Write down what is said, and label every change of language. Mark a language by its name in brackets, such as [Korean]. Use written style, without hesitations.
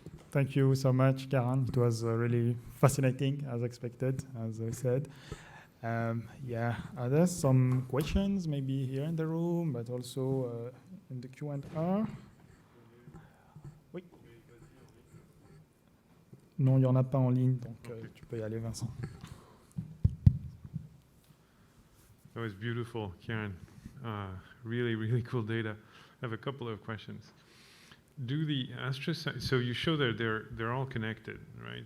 [English] Thank you so much, Ciaran. It was really fascinating, as expected, as I said. Are there some questions, maybe here in the room, but also in the Q&A? [French] Oui. Non, il n'y en a pas en ligne, donc tu peux y aller, Vincent. [English] That was beautiful, Ciaran. Really, really cool data. I have a couple of questions. Do the astrocytes, so you show that they're all connected, right?